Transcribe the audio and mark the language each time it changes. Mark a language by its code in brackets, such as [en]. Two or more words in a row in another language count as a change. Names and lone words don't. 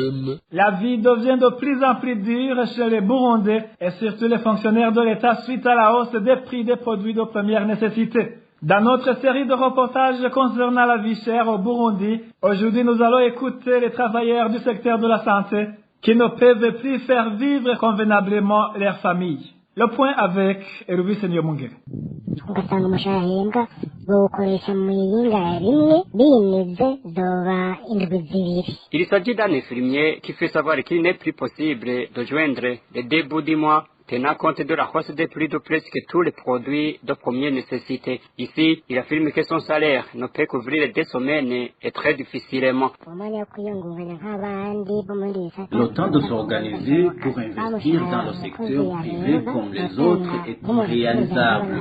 [fr] La vie devient de plus en plus dure chez les Burundais et surtout les fonctionnaires de l'État suite à la hausse des prix des produits de première nécessité. Dans notre série de reportages concernant la vie chère au Burundi, aujourd'hui nous allons écouter les travailleurs du secteur de la santé qui ne peuvent plus faire vivre convenablement leurs familles. Le point avec Elvis Nyomungere. [rn] ugasanga umushahara ahembwa bawukoresha mu yinga rimwe binize zoba indwi zibiri. [fr] Il s'agit d'un infirmier qui fait savoir qu'il n'est plus possible de joindre les deux bouts du mois tenant compte de la hausse des prix de presque tous les produits de première nécessité. Ici, il affirme que son salaire ne peut couvrir des semaines et très difficilement. Le temps de s'organiser pour investir dans le secteur privé comme les autres est irréalisable.